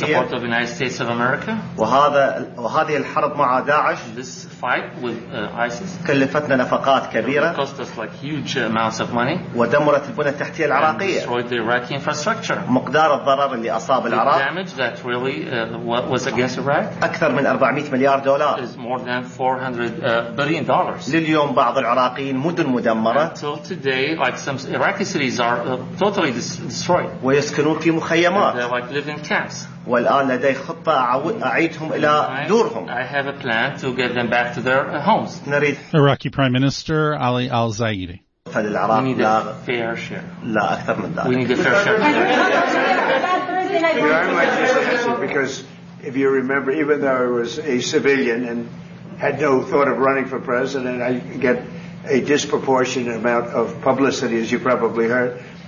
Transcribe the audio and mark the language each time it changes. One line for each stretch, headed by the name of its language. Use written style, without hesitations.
English: The support of the United States of America.
Arabic: وهذه الحرب مع داعش.
English: This fight with ISIS.
Arabic: كلفتنا نفقات كبيرة.
English: It cost us like huge amounts of money.
Arabic: ودمرت البنى التحتية العراقية.
English: And destroyed the Iraqi infrastructure.
Arabic: مقدار الضرر اللي أصاب العراق.
English: The damage that really was against Iraq.
Arabic: أكثر من 400 مليار دولار.
English: Is more than 400 billion dollars.
Arabic: لليوم بعض العراقيين مدن
English: until today, like some Iraqi cities are totally destroyed.
Arabic: ويسكنون في مخيمات.
English: They like live in camps.
Arabic: والآن لدي خطة أعيدهم إلى دورهم.
English: I have a plan to get them back to their homes.
Arabic: نريد.
English: Iraqi Prime Minister Ali al-Zaidi.
Arabic: فللعراق لا
English: fair share.
Arabic: لا أكثر من ذلك.
English: We need a fair share. You know, I might just ask you because if you remember, even though I was a civilian and had no thought of running for president, I get a disproportionate amount of publicity, as you probably heard.